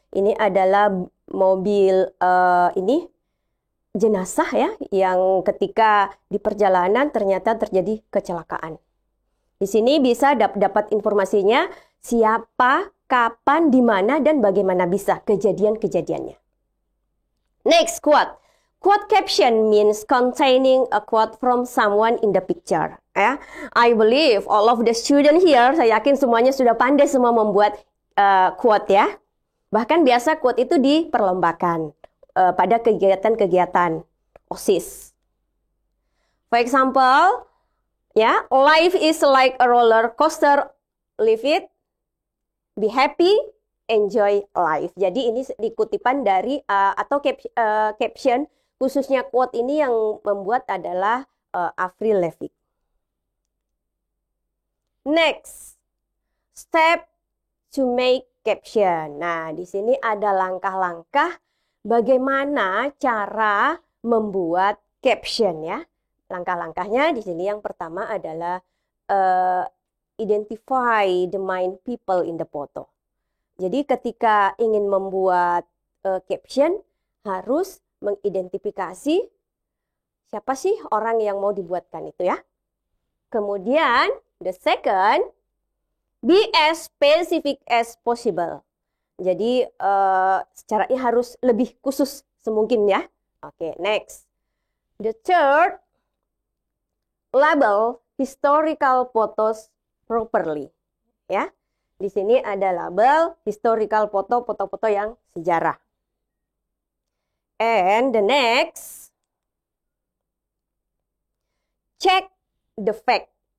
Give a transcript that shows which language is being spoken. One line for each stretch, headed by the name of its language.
Indonesian: Ini adalah mobil ini jenazah ya, yang ketika di perjalanan ternyata terjadi kecelakaan. Di sini bisa dapat informasinya siapa, kapan, di mana, dan bagaimana bisa kejadian-kejadiannya.
English: Next, quote. Quote caption means containing a quote from someone in the picture.
Indonesian: Ya,
English: I believe all of the student here,
Indonesian: saya yakin semuanya sudah pandai semua membuat quote ya. Bahkan biasa quote itu diperlombakan pada kegiatan-kegiatan OSIS.
English: For example, ya, life is like a roller coaster, live it, be happy, enjoy life.
Indonesian: Jadi ini dikutipan dari atau caption, khususnya quote ini yang membuat adalah Avril Lavigne.
English: Next, step to make caption.
Indonesian: Nah, di sini ada langkah-langkah bagaimana cara membuat caption ya. Langkah-langkahnya di sini yang pertama adalah
English: identify the main people in the photo.
Indonesian: Jadi ketika ingin membuat caption harus mengidentifikasi siapa sih orang yang mau dibuatkan itu ya.
English: Kemudian the second, be as specific as possible.
Indonesian: Jadi caranya harus lebih khusus semungkin ya.
English: Oke, next. The third, label historical photos properly.
Indonesian: Ya, di sini ada
English: label historical
Indonesian: foto-foto yang sejarah.
English: And the next, check the fact.